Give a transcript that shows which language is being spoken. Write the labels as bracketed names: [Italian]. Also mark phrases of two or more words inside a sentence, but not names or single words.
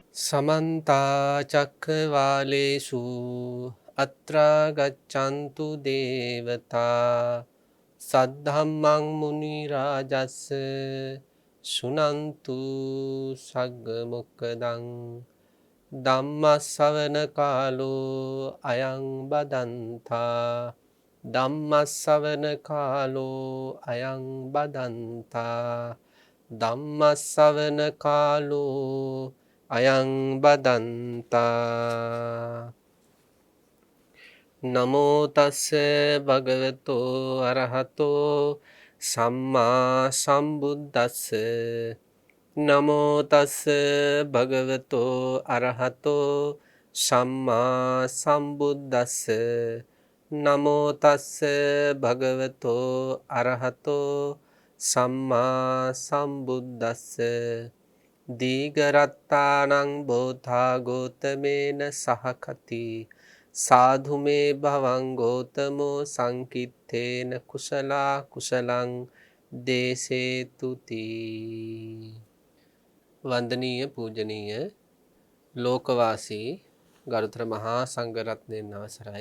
[Pali] समन्ता चक्रवालेषु अत्रा गच्छन्तु देवता सद्धम्मं मुनिराजस् शृणन्तु सग्मुखदं ධම්මස්සවන කාලෝ අයං බදන්තා ධම්මස්සවන කාලෝ අයං බදන්තා ධම්මස්සවන කාලෝ අයං බදන්තා නමෝ තස්ස භගවතෝ අරහතෝ සම්මා සම්බුද්දස්ස නමෝ තස්ස භගවතෝ අරහතෝ සම්මා සම්බුද්දස්ස නමෝ තස්ස භගවතෝ අරහතෝ සම්මා සම්බුද්දස්ස දීඝරත්තානං බෝධා ගෝතමේන සහකති සාධු මේ භවං ගෝතමෝ සංකිත්තේන කුසලා කුසලං දේසේතුති. [Sinhala] වන්දනීය පූජනීය ලෝකවාසී ගරුතර මහා සංඝරත්නයන් අවසරයි.